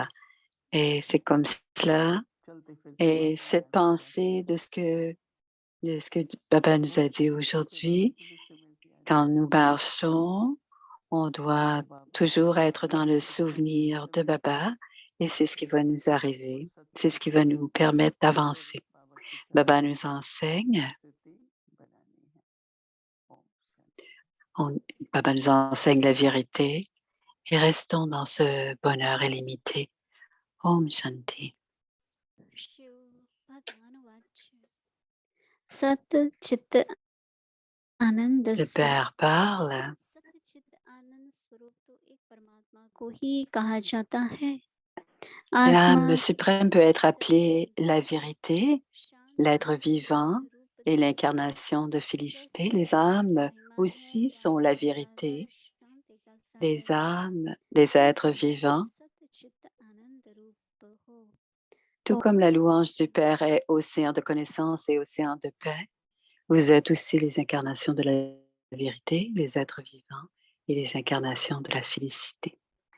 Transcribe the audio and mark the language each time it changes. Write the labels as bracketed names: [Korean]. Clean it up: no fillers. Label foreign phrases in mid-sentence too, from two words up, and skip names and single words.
[French] Et c'est comme cela, et cette pensée de ce que Baba nous a dit aujourd'hui, quand nous marchons, on doit toujours être dans le souvenir de Baba, et c'est ce qui va nous arriver, c'est ce qui va nous permettre d'avancer. Baba nous enseigne, Baba nous enseigne la vérité et restons dans ce bonheur illimité. [Hindi] ओम शांति. शिव भगवान वाच्य सत चित्त आनंद [French] Le Père parle. [Hindi] सत चित्त आनंद स्वरूप तो एक परमात्मा को ही कहा जाता है [French] L'âme suprême peut être appelée la vérité, l'être vivant et l'incarnation de félicité. Les âmes aussi sont la vérité. Les âmes, des êtres vivants, tout comme la louange du Père est océan de connaissance et océan de paix, vous êtes aussi les incarnations de la vérité, les êtres vivants et les incarnations de la félicité.